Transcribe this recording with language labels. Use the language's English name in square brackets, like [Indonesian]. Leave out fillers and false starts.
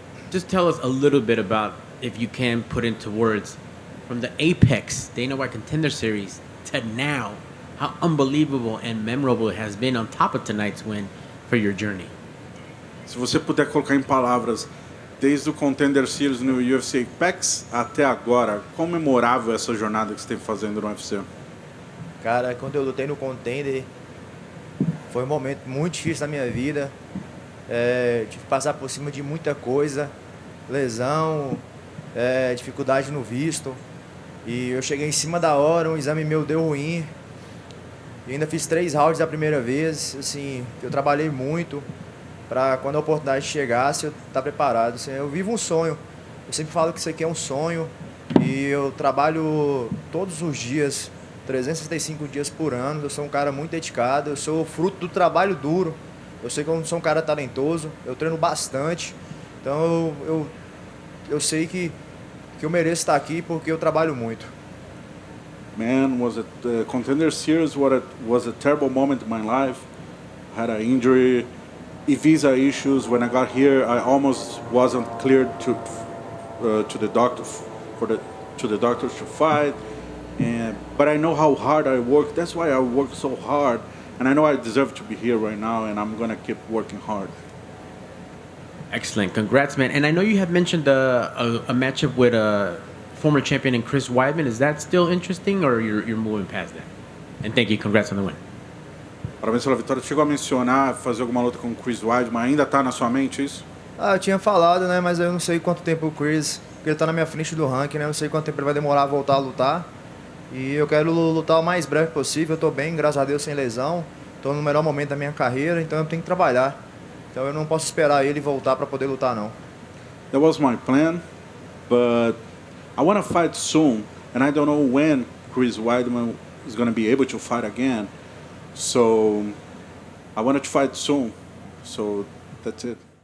[English] Just tell us a little bit about, if you can put into words, from the Apex Dana White Contender Series to now, how unbelievable and memorable it has been on top of tonight's win for your journey. [Portuguese] Se você puder colocar em palavras, desde o Contender Series no UFC Apex até agora, quão memorável é essa jornada que você tem fazendo no UFC? Cara, quando eu lutei no Contender, foi um momento muito difícil na minha vida. Tive que passar por cima de muita coisa, lesão, dificuldade no visto. E eu cheguei em cima da hora, um exame meu deu ruim. E ainda fiz 3 rounds da primeira vez. Assim, eu trabalhei muito para quando a oportunidade chegasse eu estar preparado. Assim, eu vivo um sonho. Eu sempre falo que isso aqui é um sonho. E eu trabalho todos os dias, 365 dias por ano. Eu sou um cara muito dedicado. Eu sou fruto do trabalho duro. Eu sei que eu não sou um cara talentoso. Eu treino bastante. Então eu sei que eu mereço estar aqui porque eu trabalho muito. [English] Man, was it Contender Series? Was a terrible moment in my life. I had an injury, visa issues. When I got here, I almost wasn't cleared to the doctor to the doctors to fight. But I know how hard I work. That's why I work so hard, and I know I deserve to be here right now. And I'm gonna keep working hard. Excellent. Congrats, man. And I know you have mentioned a matchup with a former champion in Chris Weidman. Is that still interesting, or you're moving past that? And thank you. Congrats on the win. [Portuguese] Parabéns pela vitória. Chegou a mencionar fazer alguma luta com o Chris Weidman. Ainda tá na sua mente isso? Eu tinha falado, né? Mas eu não sei quanto tempo o Chris, porque ele tá na minha frente do ranking, né? Eu não sei quanto tempo ele vai demorar a voltar a lutar. E eu quero lutar o mais breve possível. Eu tô bem, graças a Deus, sem lesão. Tô no melhor momento da minha carreira, então eu tenho que trabalhar. Então eu não posso esperar ele voltar para poder lutar, não. [English] That was my plan, but I want to fight soon, and I don't know when Chris Weidman is going to be able to fight again. So I wanted to fight soon. So that's it.